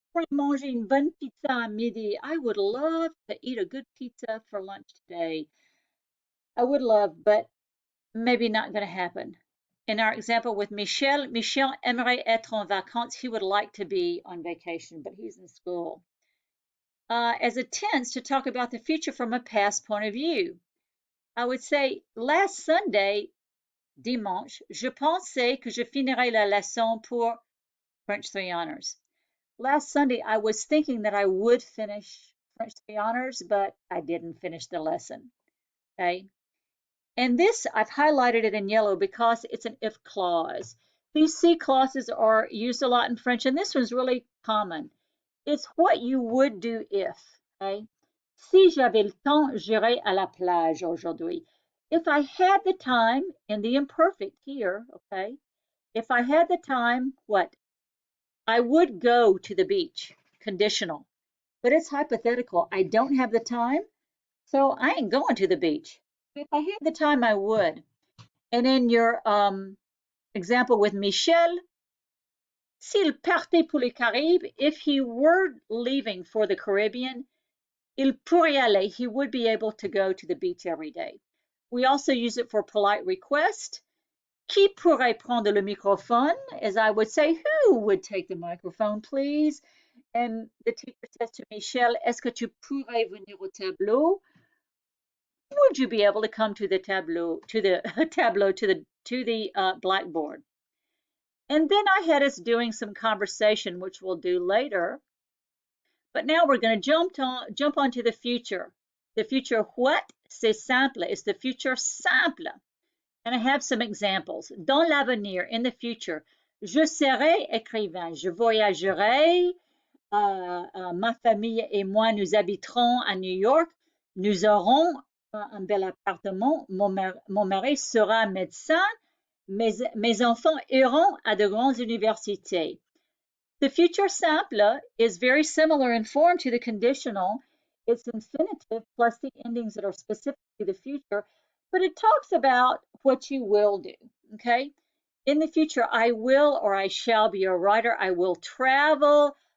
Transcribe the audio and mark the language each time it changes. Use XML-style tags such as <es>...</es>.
<fr>Manger une bonne pizza à midi.</fr> <en>I would love to eat a good pizza for lunch today. I would love, but maybe not going to happen. In our example with Michel,</en> <fr>Michel aimerait être en vacances.</fr> <en>He would like to be on vacation, but he's in school. As a tense, to talk about the future from a past point of view, I would say, last Sunday,</en> <fr>dimanche, je pensais que je finirais la leçon pour</fr> <en>French 3 honors. Last Sunday, I was thinking that I would finish French 3 honors, but I didn't finish the lesson. Okay. And this, I've highlighted it in yellow because it's an if clause. These si clauses are used a lot in French, and this one's really common. It's what you would do if, okay?</en> <fr>Si j'avais le temps, j'irais à la plage aujourd'hui.</fr> <en>If I had the time, in the imperfect here, okay? If I had the time, what? I would go to the beach, conditional. But it's hypothetical. I don't have the time, so I ain't going to the beach. If I had the time, I would. And in your example with Michel,</en> <fr>s'il partait pour les Caraïbes,</fr> <en>if he were leaving for the Caribbean,</en> <fr>Il pourrait aller.</fr> <en>He would be able to go to the beach every day. We also use it for polite request.</en> <fr>Qui pourrait prendre le microphone?</fr> <en>As I would say, who would take the microphone, please? And the teacher says to Michel,</en> <fr>est-ce que tu pourrais venir au tableau?</fr> <en>Would you be able to come to the tableau, to the tableau, to the blackboard? And then I had us doing some conversation, which we'll do later. But now we're going to jump onto the future. The future what?</en> <fr>C'est simple.</fr> <en>It's the future simple. And I have some examples.</en> <fr>Dans l'avenir,</fr> <en>in the future,</en> <fr>je serai écrivain. Je voyagerai. Ma famille et moi, nous habiterons à New York. Nous aurons un bel appartement. Mon mari sera médecin. Mes enfants iront à de grandes universités.</fr> <en>The future simple is very similar in form to the conditional. It's infinitive plus the endings that are specific to the future, but it talks about what you will do, okay? In the future, I will or I shall be a writer. I will travel.</en>